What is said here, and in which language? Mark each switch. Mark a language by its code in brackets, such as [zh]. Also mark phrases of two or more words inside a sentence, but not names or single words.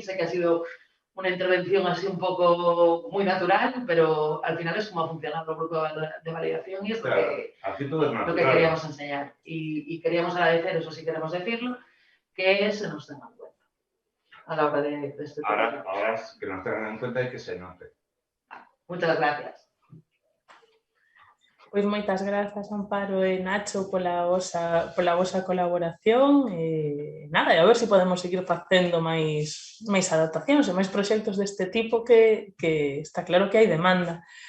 [es] Sé que ha sido una intervención así un poco muy natural, pero al final es como ha funcionado el grupo de validación y es lo que queríamos enseñar. Y queríamos agradecer, eso sí queremos decirlo, que se nos tenga en cuenta a la hora de este tema. Ahora que nos tengan en cuenta y que se note. Muchas gracias. [gl] Pois moitas grazas, Amparo e Nacho, pola vosa colaboración. Nada, e a ver se podemos seguir facendo máis adaptacións e máis proxectos deste tipo que está claro que hai demanda.